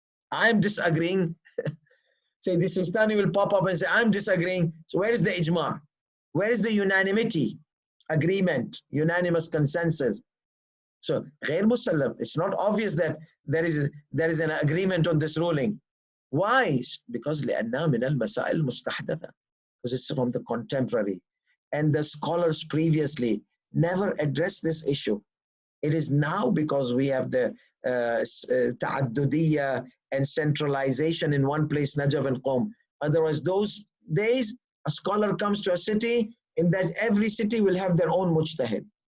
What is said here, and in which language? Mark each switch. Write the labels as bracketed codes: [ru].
[en] I'm disagreeing. Say the Sistani will pop up and say, I'm disagreeing. So where is the ijma'? Where is the unanimity, agreement, unanimous consensus? So [ar] غير مسلم. [en] It's not obvious that there is an agreement on this ruling. Why? Because [ar] لأنها من المسائل المستحدثة. [en] Because it's from the contemporary. And the scholars previously never addressed this issue. It is now because we have the ta'addudiyya and centralization in one place, Najaf and Qom. Otherwise, those days, a scholar comes to a city, in that every city will have their own mujtahid.